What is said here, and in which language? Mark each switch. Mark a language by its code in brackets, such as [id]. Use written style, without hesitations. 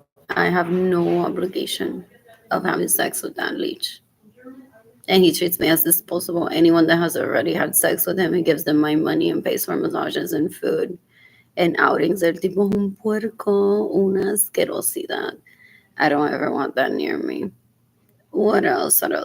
[en] I have no obligation of having sex with that leech. And he treats me as disposable. Anyone that has already had sex with him, he gives them my money and pays for massages and food and outings. [es] El tipo un puerco, una asquerosidad. [en] I don't ever want that near me. What else?